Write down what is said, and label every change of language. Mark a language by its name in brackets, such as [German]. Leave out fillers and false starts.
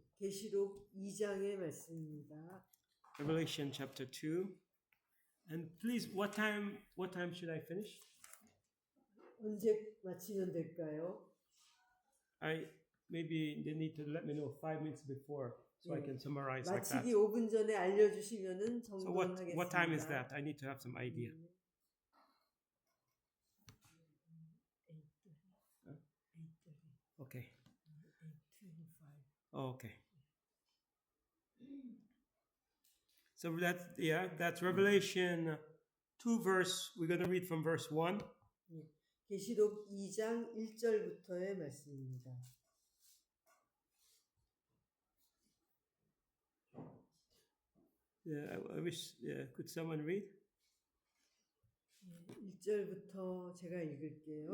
[Korean] 계시록 2장의 말씀입니다. [English] Revelation chapter 2. And please, what time should I finish? [Korean] 언제 마치면 될까요? [English] Maybe they need to let me know 5 minutes before so I [Korean] 예. [English] can summarize like that. [Korean] 마치기 5분 전에 알려주시면은 [English] So [Korean] 정돈하겠습니다. [English] what time is that? I need to have some idea. 8:30. Okay. 8:25. Okay. So that's Revelation 2 verse. We're going to read from verse 1. [Korean] 계시록 2장 1절부터의 말씀입니다. [English] Yeah, I wish. Could someone read? [Korean] 1절부터 제가 읽을게요.